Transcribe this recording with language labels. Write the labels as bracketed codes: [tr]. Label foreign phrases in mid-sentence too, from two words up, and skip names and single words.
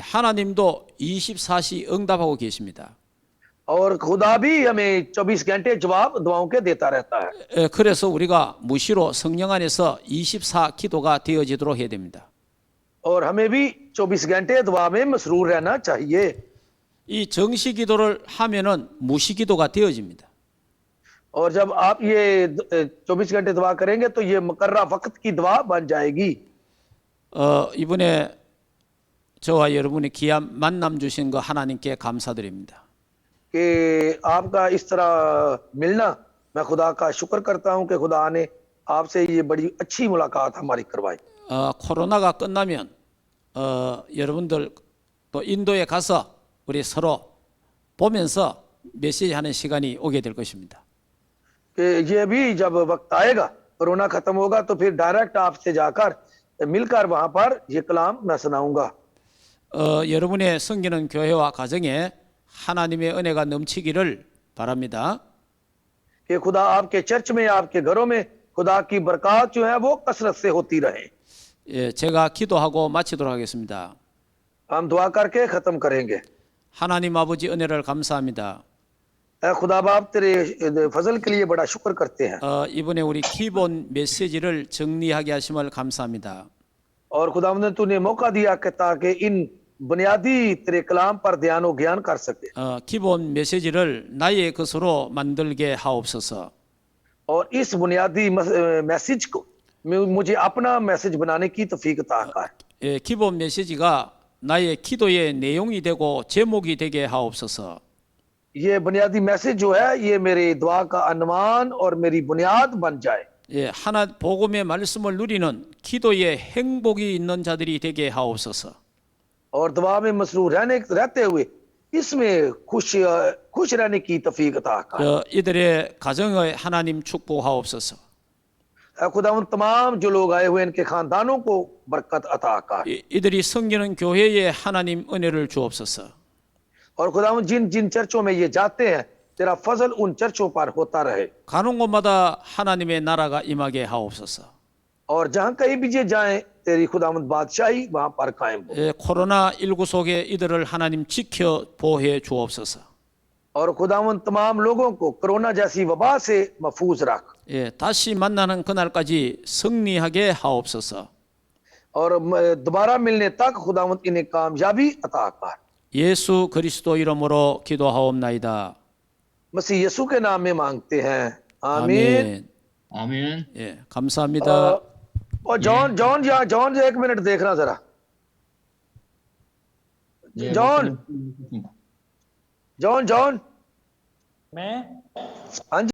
[ko] 하나님도 24시 응답하고 계십니다. [hi] और खुदा भी हमें 24 घंटे जवाब दुआओं के देता रहता है। [ko] 그래서 우리가 무시로 성령 안에서 24 기도가 되어지도록 해야 됩니다. [hi] और हमें भी 24 घंटे दुआ में मसरूर रहना चाहिए। [ko] 이 정시 기도를 하면은 무시 기도가 되어집니다. [hi] और जब आप ये 24 घंटे दुआ करेंगे तो ये मुकर्रा वक्त की दुआ बन जाएगी। [ko] 이번에 저와 여러분이 귀한 만남 주신 거 하나님께 감사드립니다. [hi] कि आपका इस तरह मिलना, मैं खुदा का शुक्र करता हूं कि खुदा ने आपसे ये बड़ी अच्छी मुलाकात हमारी करवाई। [ko] 코로나가 끝나면 여러분들 또 인도에 가서 우리 서로 보면서 메시지 하는 시간이 오게 될 것입니다. [hi] कि ये भी जब वक्त आएगा, कोरोना खत्म होगा, तो फिर डायरेक्ट आपसे जाकर मिलकर वहां पर ये कलाम मैं सुनाऊंगा। [ko] 여러분의 섬기는 교회와 가정에 하나님의 은혜가 넘치기를 바랍니다. [hi] कि खुदा आपके चर्च में, आपके घरों में खुदा की बरकत जो है वो कसरत से होती रहे। [ko] 제가 기도하고 마치도록 하겠습니다. [hi] हम दुआ करके खत्म करेंगे। [ko] 하나님 아버지 은혜를 감사합니다. [hi] खुदा बाप तेरे फजल के लिए बड़ा शुक्र करते हैं। [ko] 이번에 우리 기본 메시지를 정리하게 하심을 감사합니다. [hi] और खुदा ने तूने मौका दिया कि ताकि इन बुनियादी तेरे कलाम पर ध्यान और ज्ञान कर सके। [ko] 기본 메시지를 나의 것으로 만들게 하옵소서. [hi] और इस बुनियादी मैसेज को मुझे अपना मैसेज बनाने की तौफीक अता कर। [ko] 기본 메시지가 나의 기도의 내용이 되고 제목이 되게 하옵소서. [hi] ये बुनियादी मैसेज जो है ये मेरे दुआ का अनुमान और मेरी बुनियाद बन जाए। [ko] 하나 복음의 말씀을 누리는 기도의 행복이 있는 자들이 되게 하옵소서. [hi] और दुआ में मसरूर रहते हुए इसमें खुश रहने की तौफीक अता कर। [ko] 이들의 가정의 하나님 축복하옵소서. [hi] खुदा उन तमाम जो लोग आए हुए इनके खानदानों को बरकत अता कर। [ko] 이들이 섬기는 교회에 하나님 은혜를 주옵소서. [hi] और खुदा जिन जिन चर्चों में ये जाते हैं तेरा फजल उन चर्चों पर होता रहे। [ko] 가는 곳마다 하나님의 나라가 임하게 하옵소서. [hi] और जहां कहीं भी ये जाएं तेरी खुदावंद बादशाही वहां पर कायम हो। [ko] 코로나19 속에 이들을 하나님 지켜 보호해 주옵소서. [hi] और खुदावंद तमाम लोगों को कोरोना जैसी वबा से महफूज रख। [ko] 다시 만나는 그날까지 승리하게 하옵소서. [hi] और दोबारा मिलने तक खुदावंद इन्हें कामयाबी अता कर। [ko] 예수 그리스도 이름으로 기도하옵나이다. [hi] मसीह यीशु के नाम में मांगते हैं, आमीन। आमीन। [ko] 예, 감사합니다. [hi] और जॉन जॉन एक मिनट देखना जरा। जॉन मैं हाँ जी।